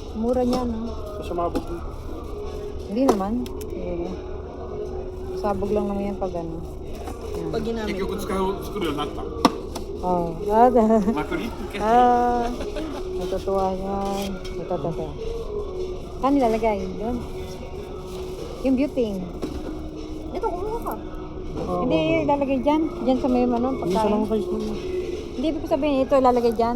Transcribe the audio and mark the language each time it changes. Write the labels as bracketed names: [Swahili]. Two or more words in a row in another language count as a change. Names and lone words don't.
[Filipino] mura niya, no? Sumabog. Hindi naman. Hindi. Sabog lang naman yan pag ano. Yan. Pag ginamit [Japanese] 結局 [Filipino] mo. [Japanese] 作るようになった Oh, まくり [Filipino] natutuwa yan. Ito. Saan nilalagay? Yun. Yung butane. Ito, kumuha ka. Hindi, ilalagay dyan. Dyan sa may ano, Isa lang pagkain. size nun. Hindi, ibig ko sabihin, ito ilalagay dyan.